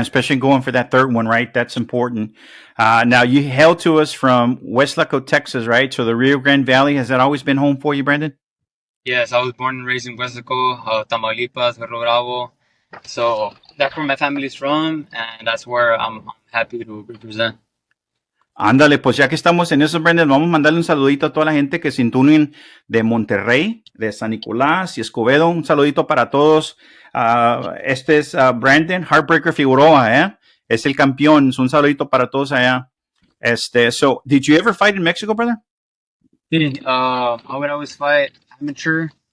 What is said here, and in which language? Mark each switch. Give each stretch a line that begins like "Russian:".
English: Especially going for that third one, right? That's important. Now, you hail to us from Westlaco, Texas, right? So the Rio Grande Valley, has that always been home for you, Brandon? Yes, I was born and raised in Westlaco, Tamaulipas, Rio Bravo. So that's where my family's from, and that's where I'm happy to represent.
Spanish: Ándale, pues ya que estamos en eso, Brandon, vamos a mandarle un saludito a toda la gente que se unen de Monterrey, de San Nicolás y Escobedo. Un saludito para todos. Este es Brandon Heartbreaker Figueroa, ¿eh? Es el campeón. Un saludito para todos allá.
English: So, did you ever fight in Mexico, brother? I would always fight amateur.